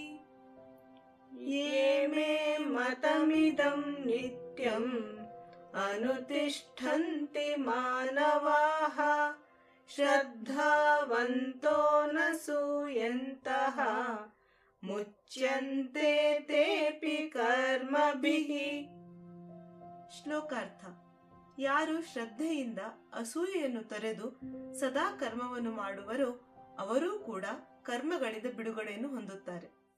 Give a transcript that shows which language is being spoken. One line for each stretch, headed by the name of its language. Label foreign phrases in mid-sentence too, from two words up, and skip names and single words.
Sanskrit: ये मे मतमिदं नित्यम् अनुतिष्ठन्ति मानवाः श्रद्धावन्तो न सूयन्तः मुच्यन्ते तेऽपि कर्मभिः।
Kannada: ಶ್ಲೋಕಾರ್ಥ. ಯಾರು ಶ್ರದ್ಧೆಯಿಂದ ಅಸೂಯೆಯನ್ನು ತೊರೆದು ಸದಾ ಕರ್ಮವನ್ನು ಮಾಡುವರೋ ಅವರೂ ಕೂಡ ಕರ್ಮಗಳಿಂದ ಬಿಡುಗಡೆಯನ್ನು ಹೊಂದುತ್ತಾರೆ.